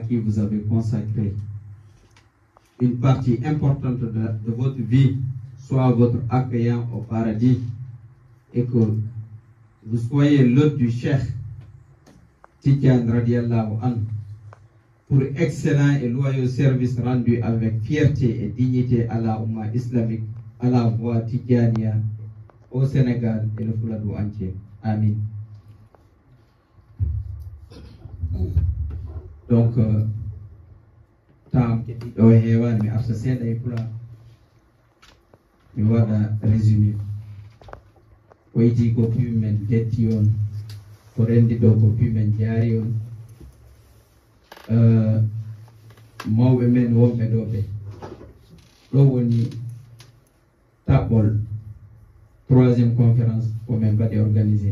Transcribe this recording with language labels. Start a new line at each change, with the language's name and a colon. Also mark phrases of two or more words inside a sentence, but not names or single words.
French: qui vous avez consacré une partie importante de votre vie, soit votre accueillant au paradis, et que vous soyez l'hôte du Cheikh Tidiane
Arabic: رضي الله عنه
French: pour excellent et loyaux service rendu avec fierté et dignité à la Oumma islamique, à la voie Tidjania au Sénégal et le Fouladou entier. Amin.
Fula: Donc, tam o hewan mi arsa seeɗa e pula mi waɗa résumé ko yiti ko piimi men detti on, ko rendi ɗo ko piimi men jaari on, mawɓe men wonɓe ɗo ɓe ɗo woni taɓɓol
French: troisiéme conférence
Fula: ko min mbaɗi organisé.